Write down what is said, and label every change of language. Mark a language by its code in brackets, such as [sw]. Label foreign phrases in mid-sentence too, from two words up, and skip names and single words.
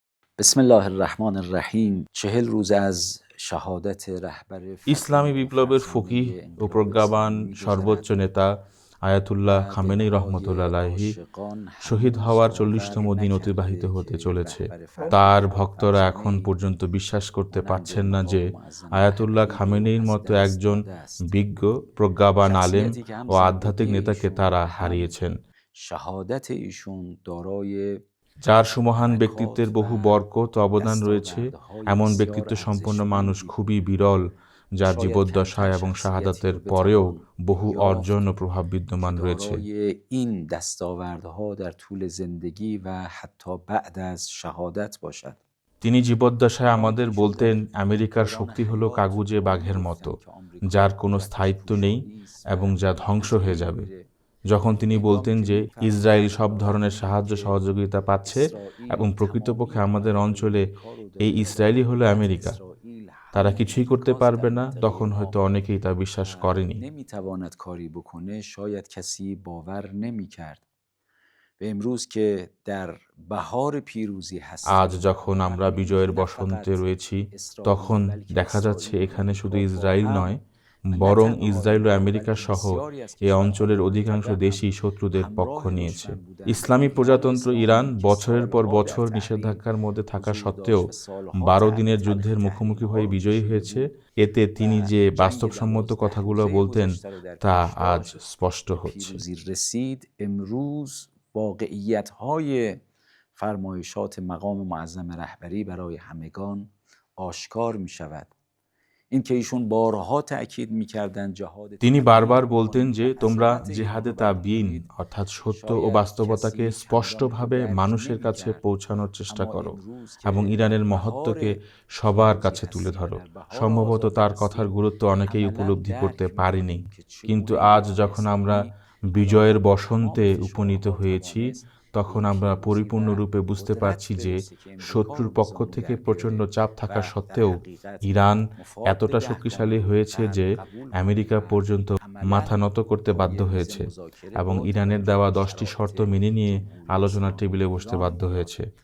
[ar] بسم الله الرحمن الرحیم [fa] 40 روز از شهادت رهبر [bn] ইসলামী বিপ্লবের ফকিহ ও প্রজ্ঞাবান সর্বোচ্চ নেতা আয়াতুল্লাহ খামেনেই [ar] رحمة الله عليه [bn] শহীদ হওয়ার 40তম দিন অতিবাহিত হতে চলেছে। তার ভক্তরা এখন পর্যন্ত বিশ্বাস করতে পারছেন না যে আয়াতুল্লাহ খামেনেইর মতো একজন বিজ্ঞ, প্রজ্ঞাবান আলেম ও আধ্যাত্মিক নেতাকে তারা হারিয়েছেন। [fa] শাহাদাত ایشون دارای [bn] যার সুমহান ব্যক্তিত্বের বহু বরকত ও অবদান রয়েছে, এমন ব্যক্তিত্ব সম্পন্ন মানুষ খুবই বিরল, যার জীবদ্দশায় এবং শাহাদাতের পরেও বহু অর্জন ও প্রভাব বিদ্যমান রয়েছে। [fa] این دستاوردها در طول زندگی و حتی بعد از شهادت باشد। [bn] তিনি জীবদ্দশায় আমাদের বলতেন, আমেরিকার শক্তি হলো কাগুজে বাঘের মতো, যার কোনো স্থায়িত্ব নেই এবং যা ধ্বংস হয়ে যাবে। যখন তিনি বলতেন যে ইসরায়েল সব ধরনের সাহায্য সহযোগিতা পাচ্ছে এবং প্রকৃতপক্ষে আমাদের অঞ্চলে এই ইসরায়েলই হলো আমেরিকা, তারা কিছুই করতে পারবে না, তখন হয়তো অনেকেই তা বিশ্বাস করেনি। [fa] نمیتواند کاری بکنه شاید کسی باور نمیکرد به امروز که در بهار پیروزی هستیم। [bn] আজ যখন আমরা বিজয়ের বসন্তে রয়েছি, তখন দেখা যাচ্ছে এখানে শুধু ইসরায়েল নয়, বরং ইসরায়েল ও আমেরিকা সহ এই অঞ্চলের অধিকাংশ দেশই শত্রুদের পক্ষ নিয়েছে। ইসলামী প্রজাতন্ত্র ইরান বছরের পর বছর নিষেধাজ্ঞার মধ্যে থাকা সত্ত্বেও 12 দিনের যুদ্ধের মুখোমুখি হয়ে বিজয়ী হয়েছে। এতে তিনি যে বাস্তবসম্মত কথাগুলো বলতেন তা আজ স্পষ্ট হচ্ছে। [fa] واقعیت‌های فرمایشات مقام معظم رهبری برای همگان آشکار می‌شود این که ایشون بارها تأکید می‌کردند جهاد [bn] তিনি বারবার বলতেন যে তোমরা জিহাদে তাবিন অর্থাৎ সত্য ও বাস্তবতাকে স্পষ্টভাবে মানুষের কাছে পৌঁছানোর চেষ্টা করো এবং ইরানের মহত্বকে সবার কাছে তুলে ধরো। সম্ভবত তার কথার গুরুত্ব অনেকেই উপলব্ধি করতে পারেনি, কিন্তু আজ যখন আমরা বিজয়ের বসন্তে উপনীত হয়েছি, তখন আমরা পরিপূর্ণরূপে বুঝতে পারছি যে শত্রুর পক্ষ থেকে প্রচণ্ড চাপ থাকা সত্ত্বেও ইরান এতটা শক্তিশালী হয়েছে যে আমেরিকা পর্যন্ত মাথা নত করতে বাধ্য হয়েছে এবং ইরানের দেওয়া 10টি শর্ত মেনে নিয়ে আলোচনার টেবিলে বসতে বাধ্য হয়েছে।